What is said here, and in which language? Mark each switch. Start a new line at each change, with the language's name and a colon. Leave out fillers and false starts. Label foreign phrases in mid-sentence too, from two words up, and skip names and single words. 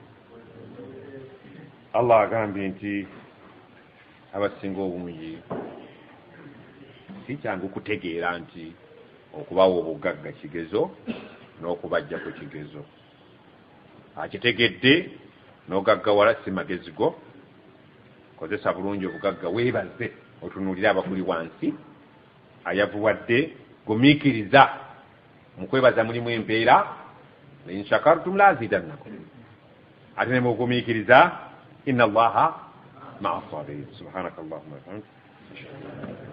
Ganda: allah agambye nti abasinga obungi si kyangu kutegeera nti okubawa obugagga kigezo n'okubajja ku kigezo akitegedde n'ogaggawala si magezi go kozesa bulungi obugagga weebaze otunuulire abakuli wansi ayavuwadde gumiikiriza mukwebaza mulimu empeera
Arabic: لئن شكرتم لأزيدنكم
Ganda: ate ne mugumiikiriza
Arabic: إن الله مع الصابرين سبحانك اللهم وبحمدك